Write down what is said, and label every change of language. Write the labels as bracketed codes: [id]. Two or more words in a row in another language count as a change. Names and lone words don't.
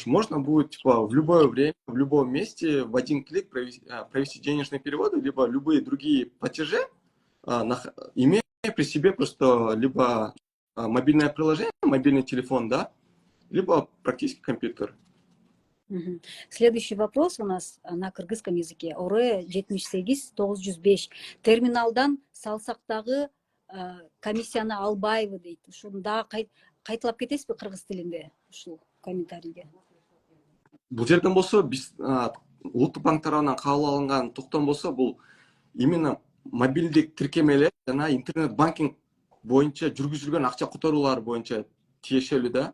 [ru] Можно будет типа в любое время, в любом месте в один клик провести денежные переводы, либо любые другие платежи, имея при себе просто либо мобильное приложение, мобильный телефон, да, либо практически компьютер. Мгм. Следующий вопрос у нас на кыргызском языке. Оре 78-905. [ky] Терминалдан салсактагы комиссияны албайбы дейт. Ушуну дагы кайталап кетесизби кыргыз тилинде ушул комментарийге? Бул жерден болсо биз улуттук банк тарабынан кабыл алынган токтом болсо бул именно мобилдик тиркемелер жана интернет банкинг боюнча жүргүзүлгөн акча которуулар боюнча тиешелүү да.